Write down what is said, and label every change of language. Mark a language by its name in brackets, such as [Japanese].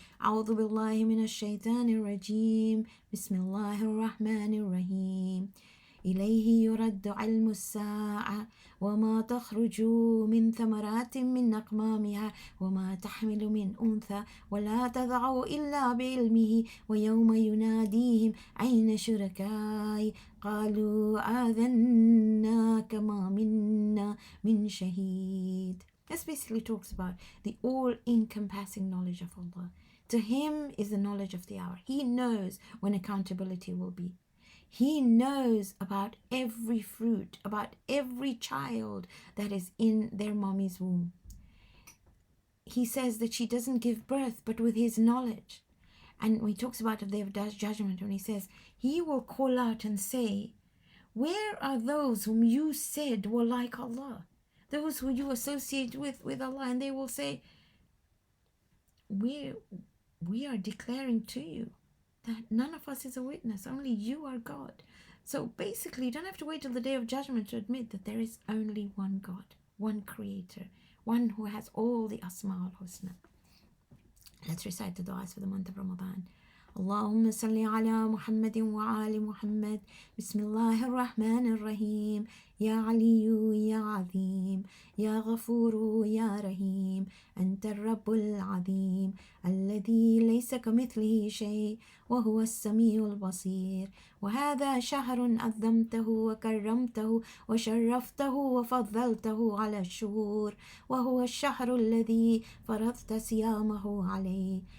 [Arabic] أعوذ بالله من الشيطان الرجيم بسم الله الرحمن الرحيم إليه يرد علم الساعة وما تخرج من ثمرات من أكمامها وما تحمل من أنثى ولا تضع إلا بعلمه ويوم يناديهم أين شركائي قالوا آذناك ما منا من شهيد. [English] This basically talks about the all-encompassing knowledge of Allah. To Him is the knowledge of the hour. He knows when accountability will be. He knows about every fruit, about every child that is in their mommy's womb. He says that she doesn't give birth, but with His knowledge. And when He talks about the day of judgment, when He says, He will call out and say, where are those whom you said were like Allah? Those who you associate with Allah, and they will say, we are declaring to you that none of us is a witness, only you are God. So basically, you don't have to wait till the day of judgment to admit that there is only one God, one creator, one who has all the Asma al-Husna. Let's recite the du'as for the month of Ramadan. [Arabic] اللهم صل على محمد وآل محمد بسم الله الرحمن الرحيم يا علي يا عظيم يا غفور يا رحيم أنت الرب العظيم الذي ليس كمثله شيء وهو السميع البصير وهذا شهر عظمته وكرمته وشرفته وفضلته على الشهور وهو الشهر الذي فرضت صيامه عليه